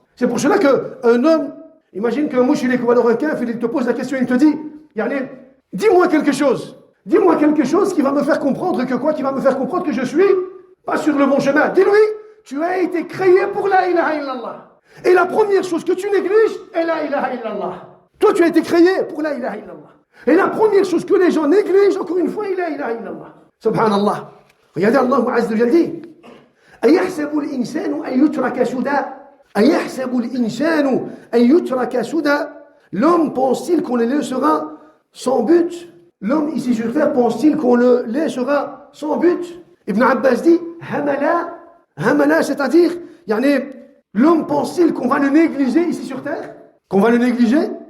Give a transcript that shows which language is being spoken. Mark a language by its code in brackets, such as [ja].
[fr] C'est pour cela qu'un homme, imagine qu'un mouchilik ou alors un kafir, il te pose la question, il te dit, dis-moi quelque chose qui va me faire comprendre que quoi? Qui va me faire comprendre que je suis pas sur le bon chemin. Dis-lui, tu as été créé pour la ilaha illallah. Et la première chose que tu négliges est la ilaha illallah. Toi, tu as été créé pour la ilaha illallah. Et la première chose que les gens négligent, encore une fois, est la ilaha illallah. Subhanallah. [ar] Regardez, Allah Azza wa Jalla dit أَيَحْسَبُ الْإِنسَانُ أَن يُتْرَكَ سُدًى أَيَحْسَبُ الْإِنسَانُ أَن يُتْرَكَ سُدًى. [fr] L'homme pense-t-il qu'on le laissera sans but? L'homme ici sur terre pense-t-il qu'on le laissera sans but? Ibn Abbas dit Hamala, c'est-à-dire, l'homme pense-t-il qu'on va le négliger ici sur terre? Qu'on va le négliger?